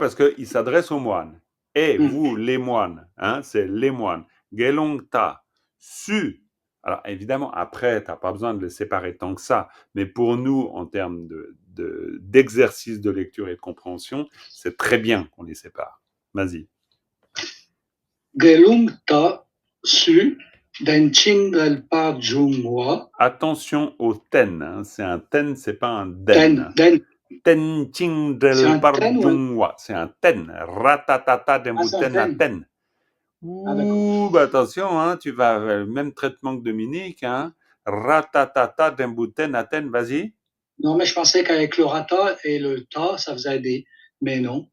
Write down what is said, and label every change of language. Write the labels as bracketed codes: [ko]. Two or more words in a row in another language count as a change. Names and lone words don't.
[fr] Parce qu'il s'adresse aux moines. Et vous, les moines, hein, c'est les moines. [bo] Gelong Ta. Su. [fr] Alors, évidemment, après, tu n'as pas besoin de les séparer tant que ça. Mais pour nous, en termes d'exercice de lecture et de compréhension, c'est très bien qu'on les sépare. Vas-y. [bo] gelung ta su denching drelpa jungwa [fr] Attention au ten, hein. C'est un ten, c'est pas un [bo] den den. den Ten ching [fr] c'est [bo] del [fr] un ten ou un parjungwa. C'est un ten. Ratatata ah c'est un [bo] dembuten à ten ten. [fr] ah d'accord Ouh, bah attention, hein, tu vas même traitement que Dominique, hein. [bo] Ratatata dembuten à ten, [fr] vas-y. non mais je pensais qu'avec le rata et le ta ça faisait des mais non